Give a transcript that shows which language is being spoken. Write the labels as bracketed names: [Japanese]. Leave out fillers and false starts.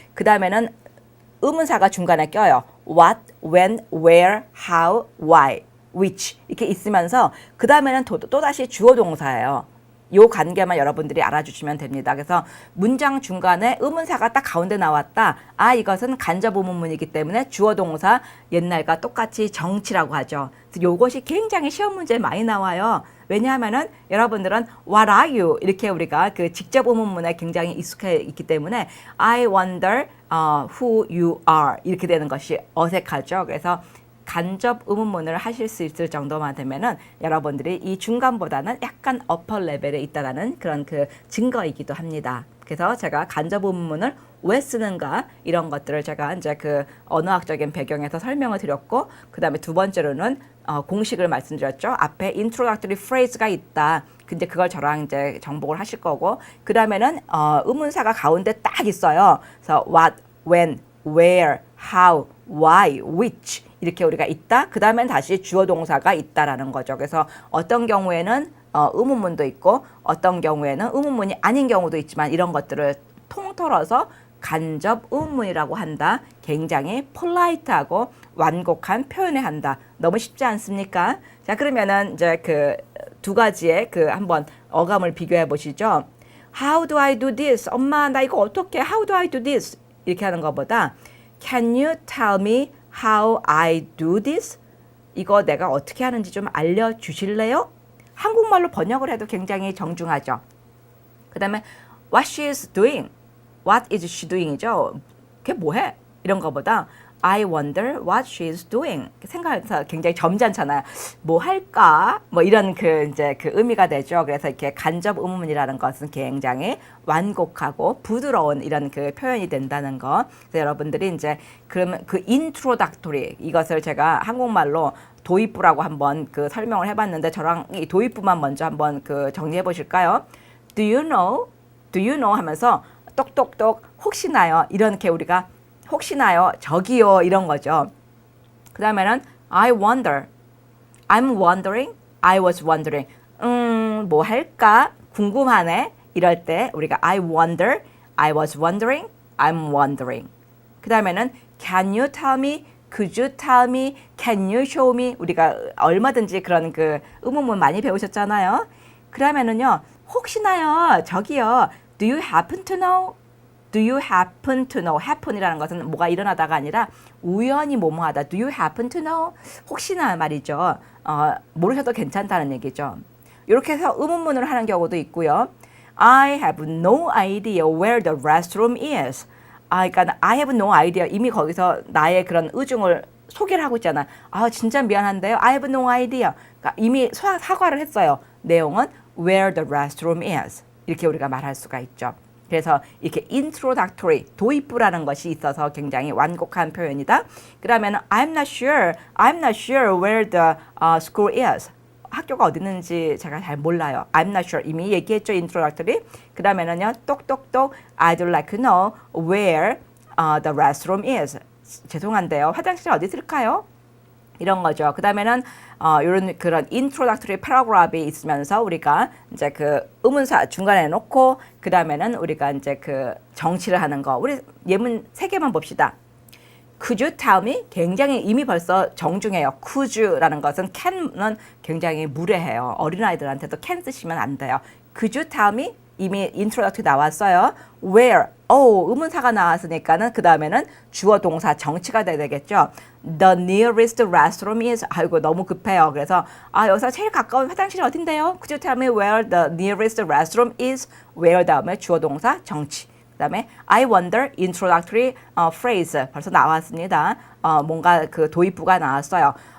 [Korean] 그 다음에는 의문사가 중간에 껴요. [English] What, when, where, how, why, which [Korean] 이렇게 있으면서 그 다음에는 또다시 주어 동사예요. 요 관계만 여러분들이 알아주시면 됩니다. 그래서 문장 중간에 의문사가 딱 가운데 나왔다. 이것은 간접 의문문이기 때문에 주어 동사 옛날과 똑같이 정치라고 하죠. 그래서 요것이 굉장히 시험 문제에 많이 나와요. 왜냐하면은 여러분들은 [English] What are you? [Korean] 이렇게 우리가 그 직접 의문문에 굉장히 익숙해 있기 때문에 [English] I wonder who you are [Korean] 이렇게 되는 것이 어색하죠. 그래서 간접 의문문을 하실 수 있을 정도만 되면은 여러분들이 이 중간보다는 약간 어퍼 레벨에 있다라는 그런 그 증거이기도 합니다. 그래서 제가 간접 의문문을 왜 쓰는가 이런 것들을 제가 이제 그 언어학적인 배경에서 설명을 드렸고 그 다음에 두 번째로는 공식을 말씀드렸죠. 앞에 introductory phrase가 있다. 근데 그걸 저랑 이제 정복을 하실 거고 그 다음에는 의문사가 가운데 딱 있어요. 그래서 [English] what, when, where, how, why, which [Korean] 이렇게 우리가 있다. 그 다음엔 다시 주어 동사가 있다라는 거죠. 그래서 어떤 경우에는 의문문도 있고 어떤 경우에는 의문문이 아닌 경우도 있지만 이런 것들을 통틀어서 간접 의문문이라고 한다. 굉장히 폴라이트하고 완곡한 표현을 한다. 너무 쉽지 않습니까? 자, 그러면은 이제 그 두 가지의 그 한번 어감을 비교해 보시죠. [English] How do I do this? [Korean] 엄마, 나 이거 어떻게? [English] How do I do this? [Korean] 이렇게 하는 것보다 [English] Can you tell me how I do this? [Korean] 이거 내가 어떻게 하는지 좀 알려주실래요? 한국말로 번역을 해도 굉장히 정중하죠. 그 다음에 [English] what she is doing, what is she doing이죠. [Korean] 걔 뭐해? 이런 거보다 [English] I wonder what she is doing. [Korean] 생각해서 굉장히 점잖잖아요. 뭐 할까? 뭐 이런 그 이제 그 의미가 되죠. 그래서 이렇게 간접 의문문이라는 것은 굉장히 완곡하고 부드러운 이런 그 표현이 된다는 거. 그래서 여러분들이 이제 그러면 그 introductory 이것을 제가 한국말로 도입부라고 한번 그 설명을 해봤는데 저랑 이 도입부만 먼저 한번 그 정리해 보실까요? [English] Do you know? Do you know? [Korean] 하면서 똑똑똑 혹시나요? 이렇게 우리가 혹시나요? 저기요 이런 거죠. 그 다음에는 [English] I wonder, I'm wondering, I was wondering. [Korean] 뭐 할까? 궁금하네. 이럴 때 우리가 [English] I wonder, I was wondering, I'm wondering. [Korean] 그 다음에는 [English] Can you tell me? Could you tell me? Can you show me? [Korean] 우리가 얼마든지 그런 그 의문문 많이 배우셨잖아요. 그러면은요, 혹시나요? 저기요. [English] Do you happen to know? Do you happen to know? [Korean] happen이라는 것은 뭐가 일어나다가 아니라 우연히 뭐뭐하다. [English] Do you happen to know? [Korean] 혹시나 말이죠. 모르셔도 괜찮다는 얘기죠. 이렇게 해서 의문문을 하는 경우도 있고요. [English] I have no idea where the restroom is. [Korean] 그러니까 [English] I have no idea. [Korean] 이미 거기서 나의 그런 의중을 소개를 하고 있잖아. 진짜 미안한데요. [English] I have no idea. [Korean] 그러니까 이미 사과를 했어요. 내용은 [English] where the restroom is. [Korean] 이렇게 우리가 말할 수가 있죠. 그래서 이렇게 introductory, 도입부라는 것이 있어서 굉장히 완곡한 표현이다. 그러면 [English] I'm not sure where the school is. [Korean] 학교가 어디 있는지 제가 잘 몰라요. [English] I'm not sure. [Korean] 이미 얘기했죠. [English] introductory. [Korean] 그러면은요. 똑똑똑 [English] I'd like to know where the restroom is. [Korean] 죄송한데요. 화장실이 어디 있을까요? 이런 거죠. 그 다음에는 이런 그런 introductory paragraph이 있으면서 우리가 이제 그 의문사 중간에 놓고 그 다음에는 우리가 이제 그 정치를 하는 거. 우리 예문 3개만 봅시다. [English] Could you tell me? [Korean] 굉장히 이미 벌써 정중해요. Could you라는 것은 can은 굉장히 무례해요. 어린아이들한테도 can 쓰시면 안 돼요. [English] Could you tell me? [Korean] 이미 introductory 나왔어요. [English] Where? [Korean] 의문사가 나왔으니까는 그 다음에는 주어 동사 정치가 돼야 되겠죠. [English] The nearest restroom is. [Korean] 아이고 너무 급해요. 그래서 여기서 제일 가까운 화장실이 어딘데요? [English] Could you tell me where the nearest restroom is? [Korean] Where 다음에 주어 동사 정치. 그 다음에 I wonder introductory phrase 벌써 나왔습니다. 뭔가 그 도입부가 나왔어요.